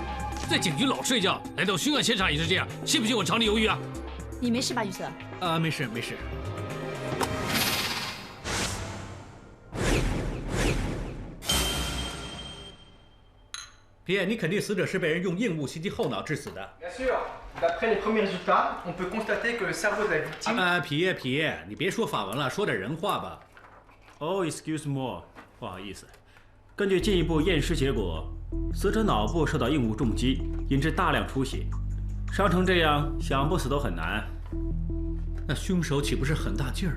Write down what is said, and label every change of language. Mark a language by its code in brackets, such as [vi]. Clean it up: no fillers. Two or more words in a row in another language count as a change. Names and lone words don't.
[zh] 在警局老睡觉，来到凶案现场也是这样，信不信我炒你鱿鱼啊？你没事吧，于色？没事没事。皮耶，你肯定死者是被人用硬物袭击后脑致死的。 [fr] Bien sûr. D'après les premiers résultats, on peut constater que le cerveau de la victime. [zh] 皮耶，你别说法文了，说点人话吧。 [en] Oh, excuse me， [zh] 不好意思。根据进一步验尸结果，死者脑部受到硬物重击，引致大量出血，伤成这样，想不死都很难。那凶手岂不是很大劲儿？